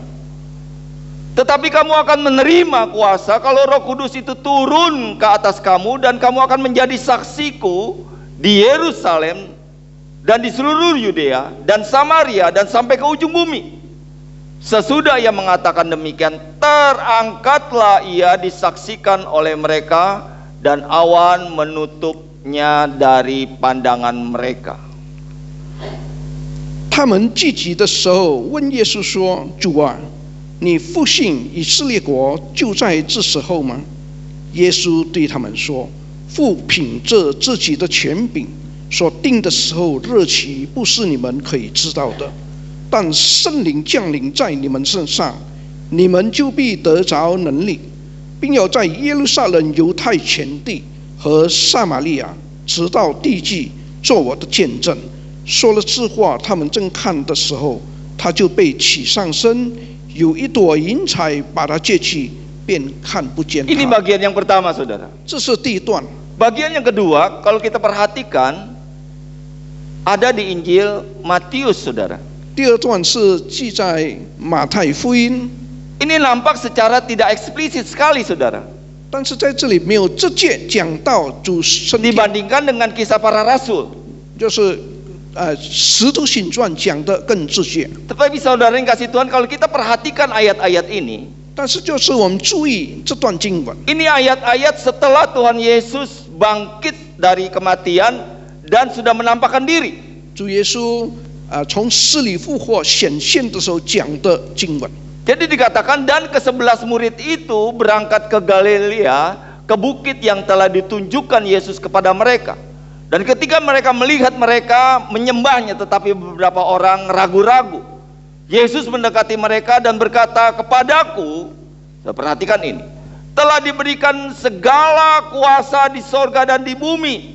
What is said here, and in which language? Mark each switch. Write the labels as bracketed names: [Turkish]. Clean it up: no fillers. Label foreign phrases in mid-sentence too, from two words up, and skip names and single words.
[Indonesian] Tetapi kamu akan menerima kuasa kalau Roh Kudus itu turun ke atas kamu, dan kamu akan menjadi saksiku di Yerusalem dan di seluruh Yudea dan Samaria dan sampai ke ujung bumi. Sesudah ia mengatakan demikian, terangkatlah ia disaksikan oleh mereka, dan awan menutupnya dari pandangan mereka. [Chinese] 他们聚集的时候，问耶稣说：“主啊，你复兴以色列国就在这时候吗？” 耶稣对他们说：“父凭着自己的权柄所定的时候日期，不是你们可以知道的。但圣灵降临在你们身上，你们就必得着能力，并要在耶路撒冷、犹太全地和撒玛利亚，直到地极，做我的见证。” 说了这话，他们正看的时候，他就被起上身，有一朵云彩把他接去，便看不见 [Indonesian] Ini [Chinese] 他。 [Indonesian] bagian yang pertama, saudara. [Chinese] 这是第一段。 [Indonesian] Bagian yang kedua, kalau kita perhatikan, ada di Injil Matius, saudara. [Chinese] 第二段是记在马太福音， [Indonesian] Ini nampak secara tidak eksplisit sekali, saudara, [Chinese] 但是在这里没有直接讲到主升天， [Indonesian] dibandingkan dengan Kisah Para Rasul. [Chinese] 就是使徒行传讲的更直接。 [Indonesian] Tetapi saudara yang kasih Tuhan, kalau kita perhatikan ayat-ayat ini, [Chinese] 但是就是我们注意这段经文， [Indonesian] ini ayat-ayat setelah Tuhan Yesus bangkit dari kematian dan sudah menampakkan diri. [Chinese] 主耶稣从死里复活显现的时候讲的经文。 [Indonesian] Jadi dikatakan, dan ke-11 murid itu berangkat ke Galilea, ke bukit yang telah ditunjukkan Yesus kepada mereka. Dan ketika mereka melihat mereka menyembahnya, tetapi beberapa orang ragu-ragu, Yesus mendekati mereka dan berkata, "Kepadaku," perhatikan ini, "telah diberikan segala kuasa di sorga dan di bumi.